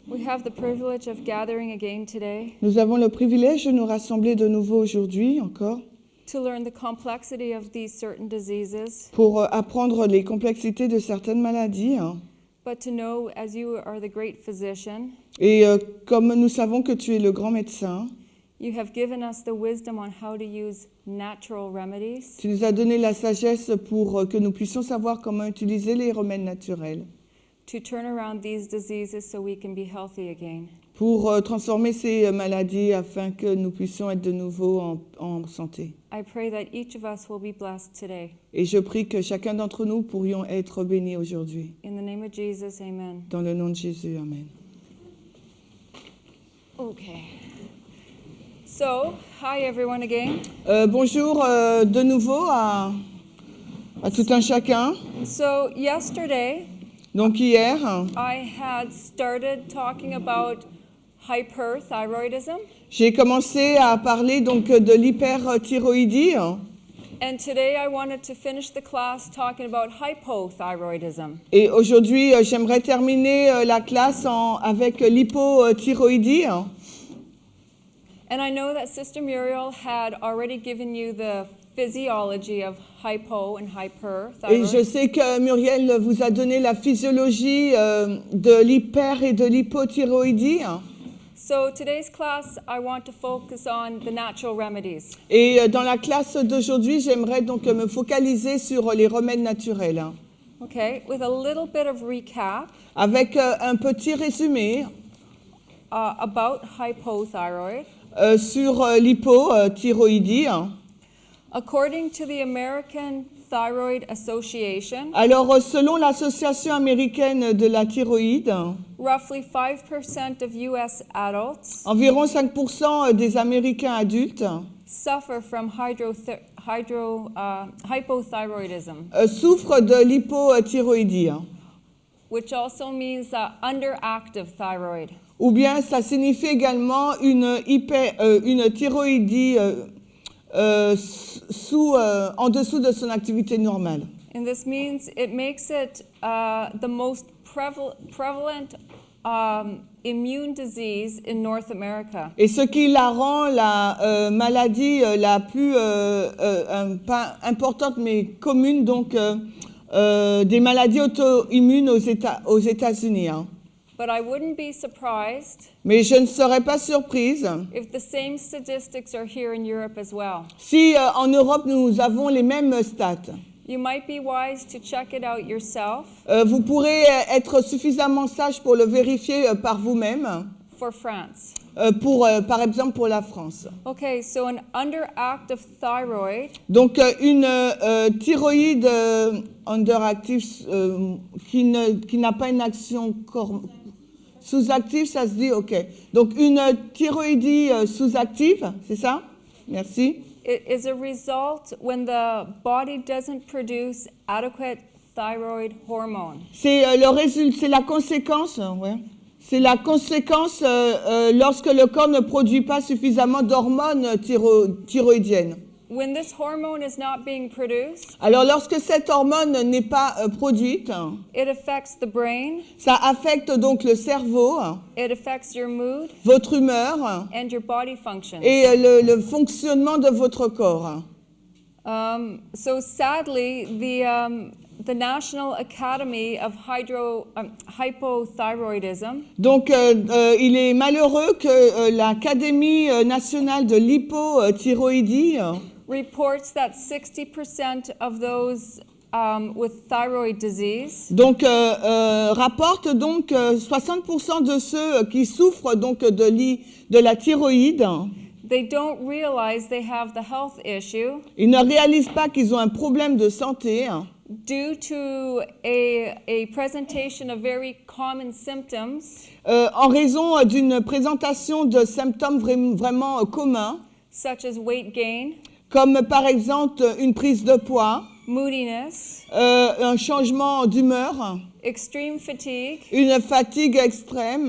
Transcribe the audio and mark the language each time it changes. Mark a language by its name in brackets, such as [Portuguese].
[English] we have the privilege of gathering again today [French] nous avons le privilège de nous rassembler de nouveau aujourd'hui encore [English] to learn the complexity of these certain diseases, [French] pour apprendre les complexités de certaines maladies. [English] but to know, as you are the great physician, [French] Et comme nous savons que tu es le grand médecin, [English] you have given us the wisdom on how to use natural remedies [French] tu nous as donné la sagesse pour que nous puissions savoir comment utiliser les remèdes naturels [English] to turn around these diseases so we can be healthy again. [French] pour transformer ces maladies afin que nous puissions être de nouveau en santé. [English] I pray that each of us will be blessed today. [French] Et je prie que chacun d'entre nous pourrions être bénis aujourd'hui. [English] In the name of Jesus, amen. [French] Dans le nom de Jésus, amen. [English] Okay. So, hi everyone again. [French] Bonjour de nouveau à tout un chacun. [English] So, yesterday, [French] Donc hier, [English] I had started talking about hyperthyroidism, [French] j'ai commencé à parler donc de l'hyperthyroïdie. [English] and today I wanted to finish the class talking about hypothyroidism. [French] Et aujourd'hui, j'aimerais terminer la classe avec l'hypothyroïdie. [English] And I know that Sister Muriel had already given you the physiology of hypo and [French] Et je [English] hyperthyroid. [French] sais que Muriel vous a donné la physiologie de l'hyper et de l'hypothyroïdie. [English] So today's class, I want to focus on the natural remedies. [French] Et dans la classe d'aujourd'hui, j'aimerais donc me focaliser sur les remèdes naturels. [English] Okay, with a little bit of recap [French] Avec un petit résumé [English] about hypothyroid. [French] sur l'hypothyroïdie. [English] According to the American Thyroid Association, [French] Alors, selon l'Association américaine de la thyroïde, [English] roughly 5% of U.S. adults [French] environ 5% des Américains adultes [English] suffer from hypothyroidism, [French] souffrent de l'hypothyroïdie. [English] which also means underactive thyroid. [French] Ou bien, ça signifie également une thyroïdie en dessous de son activité normale. [English] And this means it makes it the most prevalent immune disease in North America. [French] Et ce qui la rend la maladie la plus pas importante mais commune, donc des maladies auto-immunes aux États-Unis. Hein. [English] But I wouldn't be surprised [French] Mais je ne serais pas surprise [English] if the same statistics are here in Europe as well. [French] si en Europe nous avons les mêmes stats. [English] You might be wise to check it out yourself [French] Vous pourrez être suffisamment sage pour le vérifier par vous-même, [English] for France. [French] par exemple pour la France. [English] Okay, so an underactive thyroid [French] Donc une thyroïde underactive qui n'a pas une action sous-active, ça se dit, ok. Donc une thyroïdie sous-active, c'est ça? Merci. [English] it is a result when the body doesn't produce adequate thyroid hormone. [French] C'est le résultat, c'est la conséquence, ouais. C'est la conséquence lorsque le corps ne produit pas suffisamment d'hormones thyroïdiennes. [English] When this hormone is not being produced, [French] Alors lorsque cette hormone n'est pas produite, [English] it affects the brain, [French] ça affecte donc le cerveau, [English] it affects your mood [French] votre humeur [English] and your body functions. [French] et le fonctionnement de votre corps. [English] So sadly, the National Academy of Hypothyroidism [French] Donc il est malheureux que l'Académie nationale de l'hypothyroïdie [English] reports that 60% of those with thyroid disease [French] donc rapporte donc 60% de ceux qui souffrent donc de la thyroïde, [English] they don't realize they have the health issue [French] ils ne réalisent pas qu'ils ont un problème de santé [English] due to a presentation of very common symptoms [French] en raison d'une présentation de symptômes vraiment communs, [English] such as weight gain, [French] comme par exemple une prise de poids, [English] moodiness, [French] un changement d'humeur, [English] extreme fatigue, [French] une fatigue extrême